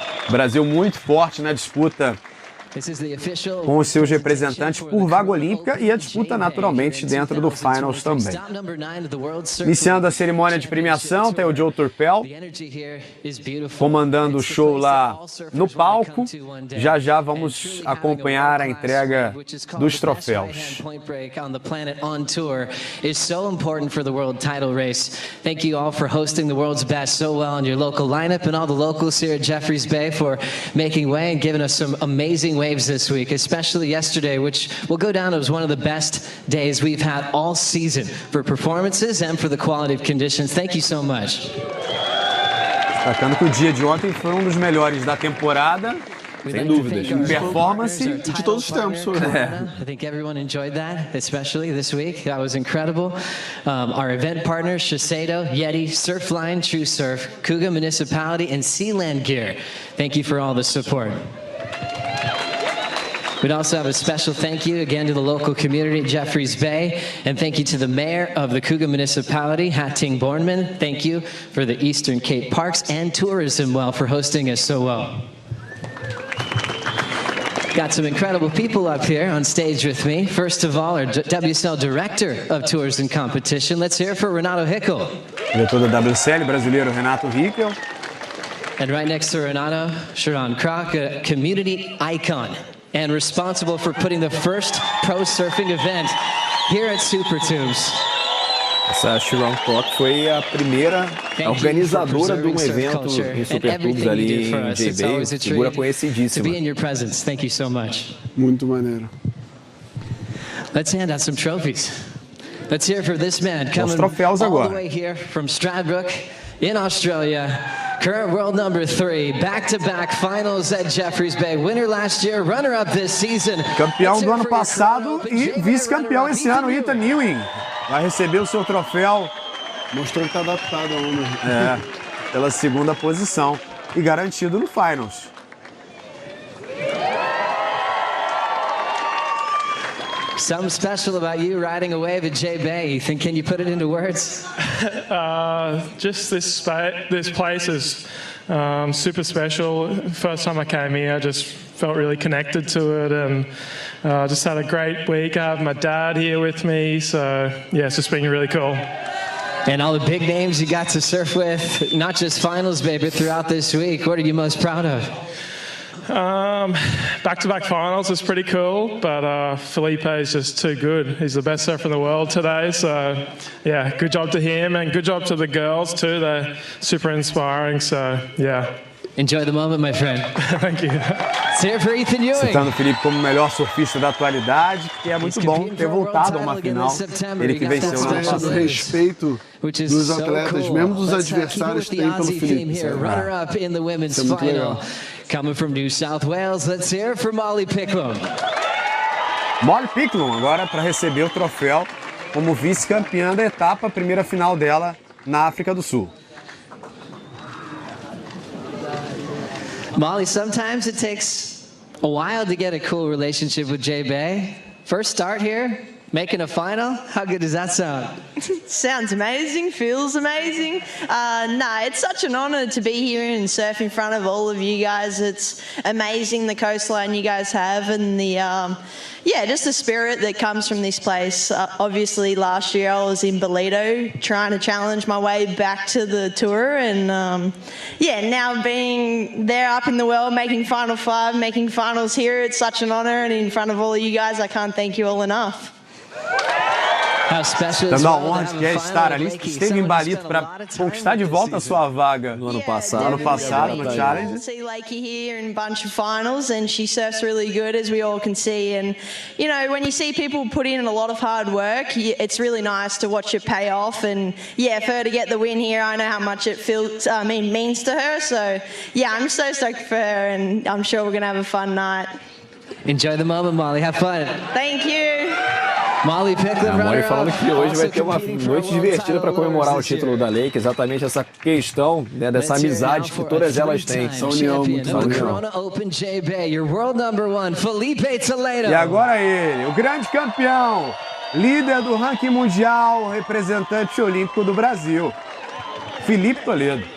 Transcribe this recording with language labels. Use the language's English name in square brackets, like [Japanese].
[Portuguese] Brasil muito forte na disputa com os seus representantes por vaga olímpica e a disputa naturalmente dentro do Finals também. Iniciando a cerimônia de premiação, tem o Joe Turpel comandando o show lá no palco. Já já vamos acompanhar a entrega dos troféus. [English] Thank you all for hosting the world's best so well in your local lineup, and all the locals here at Jeffreys Bay for making way and giving us some amazing waves this week, especially yesterday, which will go down as one of the best days we've had all season for performances and for the quality of conditions. Thank you so much. [Portuguese] Destacando que o dia de ontem foi um dos melhores da temporada. Sem dúvidas. Em performance de todos os tempos. [English] I think everyone enjoyed that, especially this week. That was incredible. Our event partners, Shiseido, Yeti, Surfline, True Surf, Cougar Municipality, and Sealand Gear. Thank you for all the support. We'd also have a special thank you again to the local community at Jeffreys Bay, and thank you to the mayor of the Cougar Municipality, Hatting Bornman. Thank you for the Eastern Cape Parks and Tourism for hosting us so well. Got some incredible people up here on stage with me. First of all, our WSL Director of Tours and Competition. Let's hear it for Renato Hickel. [Portuguese] Diretor da WSL, brasileiro Renato Hickel. [English] And right next to Renato, Sharon Kroc, a community icon and responsible for putting the first pro surfing event here at Super Tubes. [Portuguese] Essa Sharon Kroc foi a primeira organizadora de um evento em Super Tubes ali em J-Bay, figura conhecidíssima. [English] Thank you so much. [Portuguese] Muito maneiro. [English] Let's hand out some trophies. Let's hear it for this man coming [Portuguese] troféus [English] all [Portuguese] agora. [English] the way here from Stradbroke in Australia. Current world number 3, back-to-back finals at Jeffreys Bay. Winner last year, runner-up this season. [Portuguese] Campeão do ano passado e vice-campeão esse ano, Ethan Ewing. Vai receber o seu troféu. Mostrou que está adaptado a onda. Pela segunda posição e garantido no Finals. [English] Something special about you riding a wave at J-Bay. Can you put it into words? Just this place is super special. First time I came here, I just felt really connected to it, and just had a great week. I have my dad here with me, so yeah, it's just been really cool. And all the big names you got to surf with, not just finals, baby, throughout this week. What are you most proud of? Back-to-back finals is pretty cool, but Felipe is just too good. He's the best surfer in the world today, so yeah, good job to him and good job to the girls too. They're super inspiring, so yeah. Enjoy the moment, my friend. Thank you. Let's hear it for Ethan Ewing. [Portuguese] Citando o Felipe como o melhor surfista da atualidade, que é muito bom ter voltado a uma final. Ele que venceu no ano passado. Respeito dos atletas, mesmo dos adversários, tem pelo Felipe. [English] Runner-up in the women's [Portuguese] Isso é muito [English] final. [Portuguese] legal. [English] Coming from New South Wales, let's hear it for Molly Picklum. [Portuguese] Molly Picklum agora para receber o troféu como vice-campeã da etapa, primeira final dela na África do Sul. [English] Molly, sometimes it takes a while to get a cool relationship with Jay Bay. First start here, making a final. How good does that sound? Sounds amazing, feels amazing. It's such an honor to be here and surf in front of all of you guys. It's amazing the coastline you guys have and the, just the spirit that comes from this place. Obviously, last year I was in Bolito trying to challenge my way back to the tour, and now being there up in the world, making Final Five, making finals here, it's such an honor, and in front of all of you guys, I can't thank you all enough. [Portuguese] Dando a honra de que é estar ali, esteve em Balito para conquistar de volta a sua vaga no ano passado no Challenge. [English] See Lakey here in a bunch of finals, and she surfs really good, as we all can see. And you know, when you see people put in a lot of hard work, it's really nice to watch it pay off. And for her to get the win here, I know how much it means to her. So I'm so stoked for her, and I'm sure we're gonna have a fun night. Enjoy the moment, Molly. Have fun. Thank you. [Portuguese] Molly Picklum, a Molly falando que hoje vai ter uma noite divertida para comemorar o título da Lake, exatamente essa questão, né, dessa amizade que todas elas têm. Essa união, muita união. E agora ele, o grande campeão, líder do ranking mundial, representante olímpico do Brasil, Felipe Toledo.